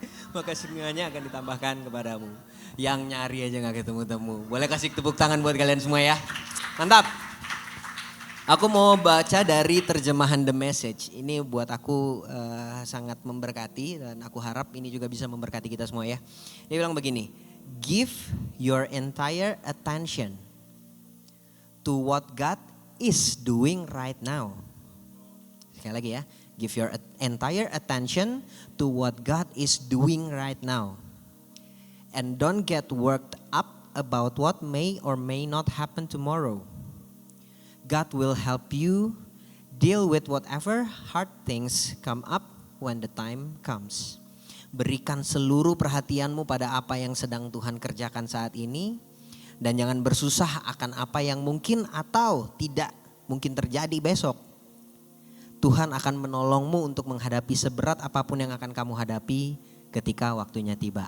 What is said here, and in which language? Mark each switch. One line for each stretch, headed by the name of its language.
Indonesian: Maka semuanya akan ditambahkan kepadamu. Yang nyari aja gak ketemu-temu. Boleh kasih tepuk tangan buat kalian semua ya. Mantap. Aku mau baca dari terjemahan The Message. Ini buat aku sangat memberkati. Dan aku harap ini juga bisa memberkati kita semua ya. Dia bilang begini.
English: Give your entire attention to what God is doing right now.
Indonesian: Sekali lagi ya.
English: Give your entire attention to what God is doing right now. And don't get worked up about what may or may not happen tomorrow. God will help you deal with whatever hard things come up when the time comes.
Indonesian: Berikan seluruh perhatianmu pada apa yang sedang Tuhan kerjakan saat ini. Dan jangan bersusah akan apa yang mungkin atau tidak mungkin terjadi besok. Tuhan akan menolongmu untuk menghadapi seberat apapun yang akan kamu hadapi ketika waktunya tiba.